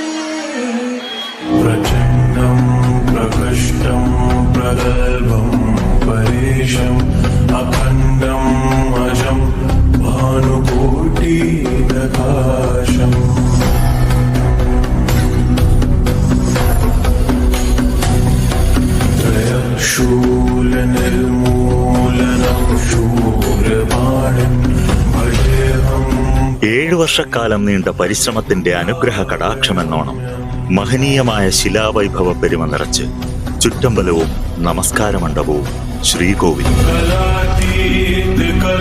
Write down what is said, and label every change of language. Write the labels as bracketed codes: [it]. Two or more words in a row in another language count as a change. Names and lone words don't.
[sa] प्रचंडं प्रकृष्टं प्रगल्भं परेशम् अखण्डम् अजं भानुकोटिप्रकाशम् शूलनिर्मूलनं शूरपाणिं भजेऽहम्. [ml] 7 വർഷക്കാലം നീണ്ട പരിശ്രമത്തിന്റെ അനുഗ്രഹ കടാക്ഷമെന്നോണം മഹനീയമായ ശിലാവൈഭവ പെരുമ നിറച്ച് ചുറ്റമ്പലവും നമസ്കാരമണ്ഡപവും ശ്രീകോവിലും.